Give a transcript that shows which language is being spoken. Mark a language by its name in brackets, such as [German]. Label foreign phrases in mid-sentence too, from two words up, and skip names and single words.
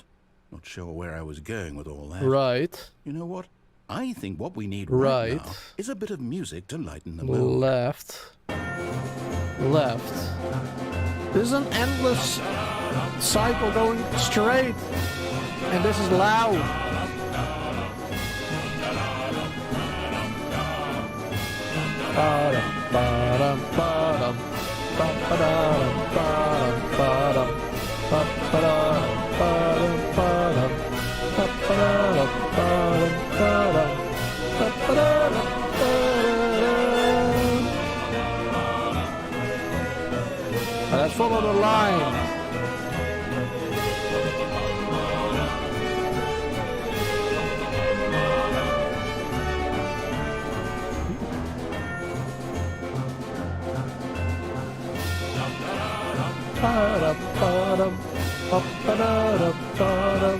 [English] Not sure where I was going with all that. Right. You know what? I think what we need Right. right now is a bit of music to lighten the mood. Left. Left. This is an endless cycle going straight. And this is loud. Ba-dum, ba-dum, ba-dum, ba-ba-dum, ba-dum, ba-dum, ba-ba-dum, ba-dum, ba-dum, ba-ba-dum, ba-dum, ba-dum, ba-ba-dum, ba-dum. Let's follow the line. Ba-dum, ba-dum, ba-ba-dum, ba-dum,